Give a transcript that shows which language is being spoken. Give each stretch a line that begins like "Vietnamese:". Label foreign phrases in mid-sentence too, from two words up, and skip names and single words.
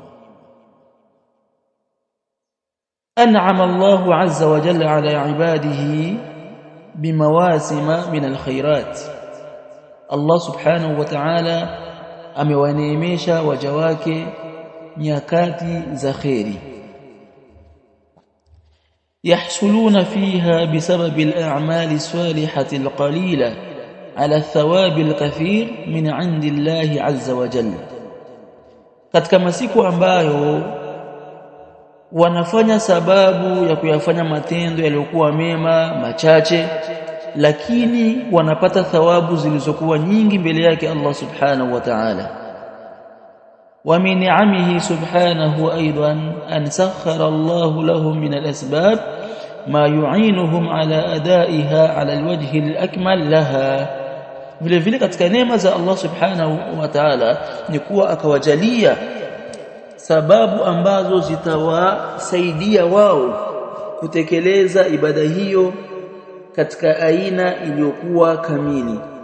Arabic: أنعم الله عز وجل على عباده بمواسم من الخيرات, الله سبحانه وتعالى
Swahili: amewaneemesha waja wake nyakati za kheri,
Arabic: يحصلون فيها بسبب الأعمال الصالحة القليلة على الثواب الكثير من عند الله عز وجل,
Swahili: katika masiku ambayo wanafanya sababu ya kuyafanya matendo yaliyokuwa mema machache, lakini wanapata thawabu zilizokuwa nyingi mbele yake
Arabic: الله سبحانه وتعالى. ومن نعمه سبحانه أيضا أن سخر الله لهم من الأسباب ما يعينهم على أدائها على الوجه الأكمل لها.
Swahili: vile vile katika neema za
Arabic: الله سبحانه وتعالى
Swahili: ni kuwa akawajalia sababu ambazo zitawasaidia wao kutekeleza ibada hiyo katika aina iliyokuwa kamili.